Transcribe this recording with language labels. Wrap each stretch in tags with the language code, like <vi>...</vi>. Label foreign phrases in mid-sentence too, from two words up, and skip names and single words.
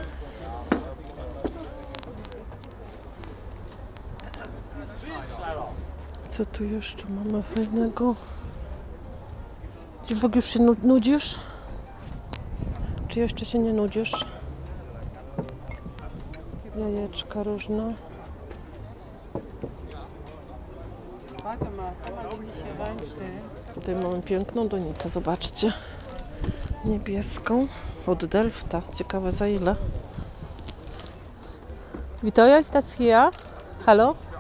<pl>Co tu jeszcze mamy fajnego? Dziubek, już się nudzisz? Czy jeszcze się nie nudzisz? Jajeczka różne.</pl> <de>Warte mal, kann man den nicht hier reinstellen?</de> <pl>Tutaj mamy piękną donicę, zobaczcie. Niebieską. Od Delfta. Ciekawe za ile.</pl> <de>Witoja, ist das hier? Hallo?</de>